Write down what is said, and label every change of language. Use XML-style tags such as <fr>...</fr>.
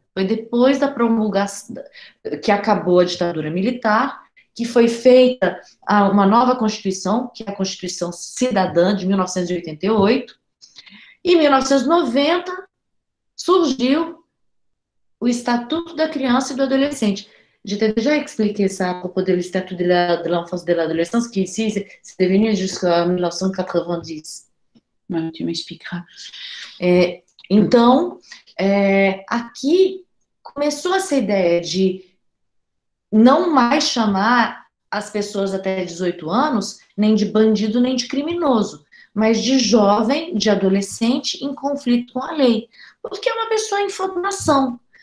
<pt>Foi depois da promulgação, que acabou a ditadura militar, que foi feita uma nova Constituição, que é a Constituição Cidadã de 1988. E em 1990 surgiu o Estatuto da Criança e do Adolescente.</pt> <fr>Je t'ai déjà expliqué ça à propos de l'Statut de l'enfance et de l'adolescence, qui ici, c'est devenu jusqu'en 1990. Tu m'expliqueras.</fr> <pt>Então, aqui começou essa ideia de não mais chamar as pessoas até 18 anos, nem de bandido, nem de criminoso, mas de jovem, de adolescente em conflito com a lei, porque é uma pessoa em formação.</pt>